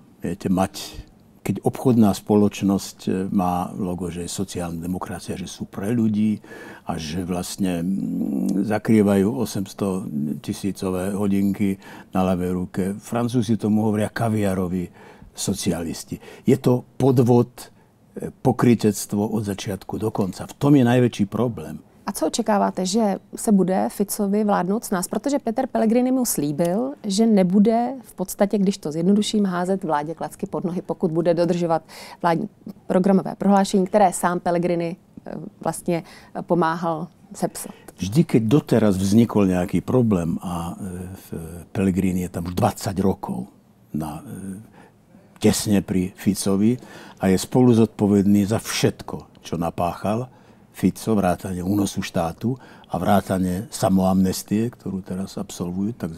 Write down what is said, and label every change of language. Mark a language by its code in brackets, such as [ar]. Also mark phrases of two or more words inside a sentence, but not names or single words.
[sk] Viete, keď obchodná spoločnosť má logo, že je sociálna demokracia, že sú pre ľudí a že vlastne zakrývajú 800-tisícové hodinky na ľavej ruke. Francúzi tomu hovoria kaviaroví socialisti. Je to podvod, pokrytectvo od začiatku do konca. V tom je najväčší problém. [cs] A co očekáváte, že se bude Ficovi vládnout s nás? Protože Peter Pellegrini mu slíbil, že nebude v podstatě, když to zjednoduším, házet vládě klacky pod nohy, pokud bude dodržovat vládní programové prohlášení, které sám Pellegrini vlastně pomáhal sepsat. [sk] Vždy, keď doteraz vznikol nejaký problém a Pellegrini je tam už 20 rokov tesne pri Ficovi a je spolu zodpovedný za všetko, čo napáchal Fico, vrátane únosu štátu a vrátane samoamnestie, ktorú teraz absolvujú, tzv.